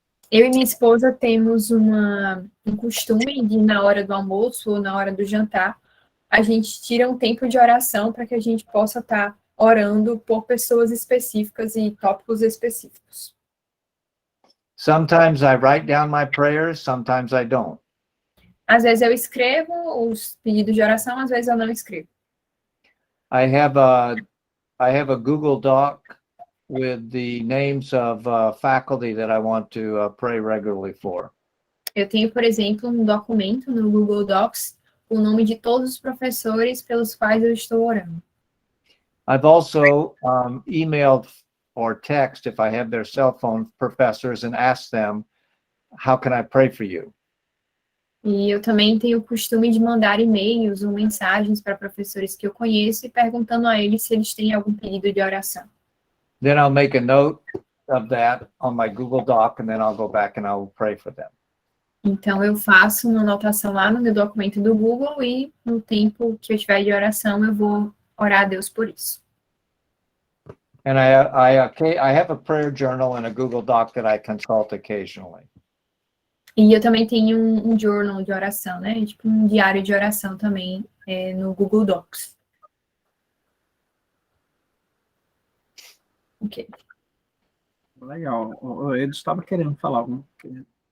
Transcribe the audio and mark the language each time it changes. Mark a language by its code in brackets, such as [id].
[pt] Eu e minha esposa temos um costume de, na hora do almoço ou na hora do jantar, a gente tira um tempo de oração para que a gente possa estar orando por pessoas específicas e tópicos específicos. [en] Sometimes I write down my prayers, sometimes I don't. [pt] Às vezes eu escrevo os pedidos de oração, às vezes eu não escrevo. [en] I have a Google Doc with the names of faculty that I want to pray regularly for. [pt] Eu tenho, por exemplo, um documento no Google Docs com o nome de todos os professores pelos quais eu estou orando. [en] I've also emailed or text, if I have their cell phone, professors and asked them, how can I pray for you? [pt] E eu também tenho o costume de mandar e-mails ou mensagens para professores que eu conheço e perguntando a eles se eles têm algum pedido de oração. [en] Then I'll make a note of that on my Google Doc, and then I'll go back and I'll pray for them. [pt] Então, eu faço uma anotação lá no meu documento do Google e no tempo que eu tiver de oração, eu vou orar a Deus por isso. [en] And I have a prayer journal and a Google Doc that I consult occasionally. [pt] E eu também tenho um journal de oração, né? Tipo um diário de oração também no Google Docs. Ok. Legal. O Edu estava querendo falar alguma coisa.